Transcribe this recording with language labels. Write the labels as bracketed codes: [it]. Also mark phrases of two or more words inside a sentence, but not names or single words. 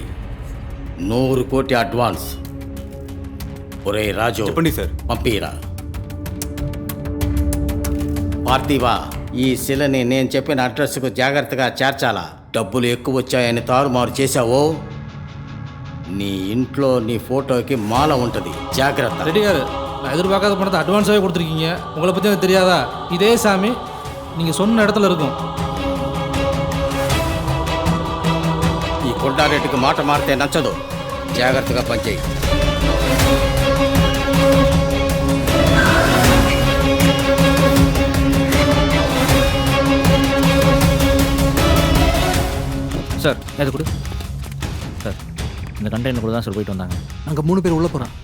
[te] 100 కోటి అడ్వాన్స్. ఒరే రాజు, చెప్పండి సార్. పంపిరా. పార్థివా, ఈ శిలని నేను చెప్పిన అడ్రస్కు జాగ్రత్తగా చేర్చాలా. డబ్బులు ఎక్కువ వచ్చాయని తారుమారు చేశావో నీ ఇంట్లో నీ ఫోటోకి మాల ఉంటుంది, జాగ్రత్త. [ta] ரெடியாரு, நான் எதிர்பார்க்காத பணத்தை அட்வான்ஸாகவே கொடுத்துருக்கீங்க. உங்களை பற்றி எனக்கு தெரியாதா? இதே சாமி நீங்கள் சொன்ன இடத்துல இருக்கும். [te] ఈ కొండారెడ్డికి మాట మారితే నచ్చదు, జాగ్రత్తగా పనిచేయి. [ta] சார் அது கொடு. சார் இந்த கண்டெய்னர் கூட தான் சார் போயிட்டு வந்தாங்க. நாங்கள் 3 பேர் உள்ளே போகிறோம்.